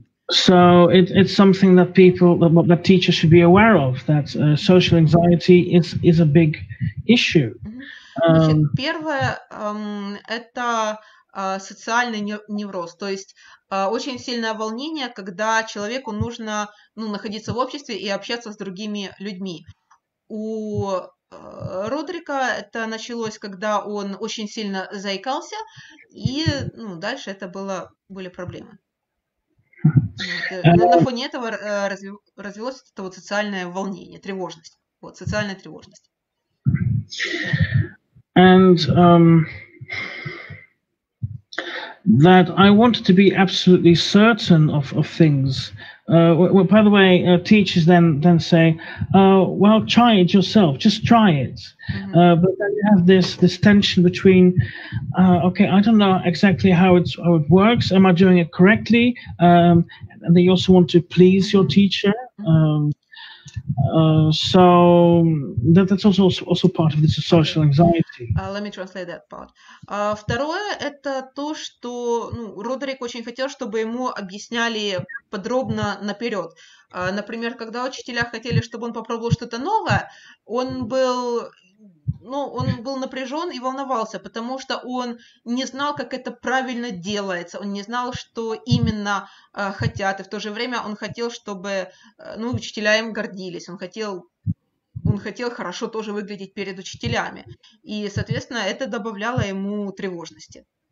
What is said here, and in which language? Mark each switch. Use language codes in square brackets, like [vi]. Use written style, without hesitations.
[en] So it's something that that teachers should be aware of. That social anxiety is a big issue. [ru] Значит, первое это социальный невроз, то есть очень сильное волнение, когда человеку нужно находиться в обществе и общаться с другими людьми. У Родрика это началось, когда он очень сильно заикался, и дальше это были проблемы. На фоне этого развилось это вот социальное волнение, тревожность. Вот, социальная тревожность. [en] And that I wanted to be absolutely certain of things. Well, by the way, teachers then say, well, try it yourself, just try it. But then you have this tension between, okay, I don't know exactly how it works. Am I doing it correctly? And then you also want to please your teacher. So that's also part of this social anxiety. Let me translate that part. [ru] Второе это то, что Родрик очень хотел, чтобы ему объясняли подробно наперед. Например, когда учителя хотели, чтобы он попробовал что-то новое, он был напряжен и волновался, потому что он не знал, как это правильно делается, он не знал, что именно хотят, и в то же время он хотел, чтобы учителя им гордились, он хотел хорошо тоже выглядеть перед учителями, и, соответственно, это добавляло ему тревожности.